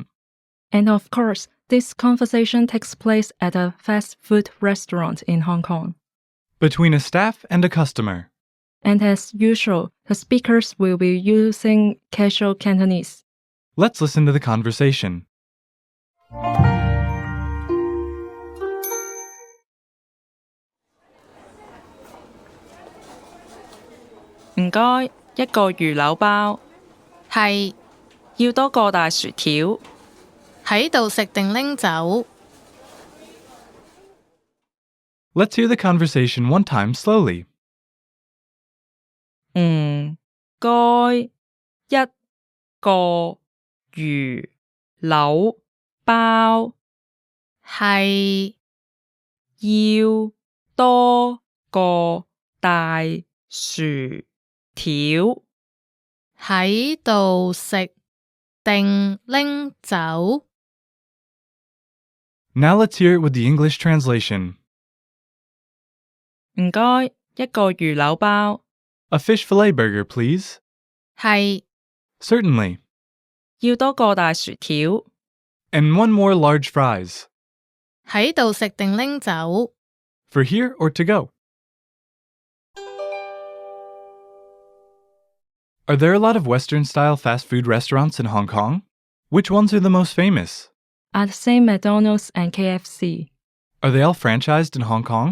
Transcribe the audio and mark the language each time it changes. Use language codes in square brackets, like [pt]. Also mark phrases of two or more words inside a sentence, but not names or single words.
[en] And of course, this conversation takes place at a fast food restaurant in Hong Kong. Between a staff and a customer. And as usual, the speakers will be using casual Cantonese. Let's listen to the conversation. [yue] 唔該，一個魚柳包，係要多個大薯條。喺度食定拎走？ [en] Let's hear the conversation one time slowly. [yue] 唔該，一個魚柳包，係要多個大薯條。喺度食定拎走？ [en] Now let's hear it with the English translation. [yue] 唔該，一個魚柳包， [en] A fish fillet burger, please. [yue] 係 [en] Certainly. [yue] 要多個大薯條。 [en] And one more large fries. [yue] 喺度食定拎走？ [en] For here or to go? Are there a lot of Western-style fast food restaurants in Hong Kong? Which ones are the most famous? I'd say McDonald's and KFC. Are they all franchised in Hong Kong?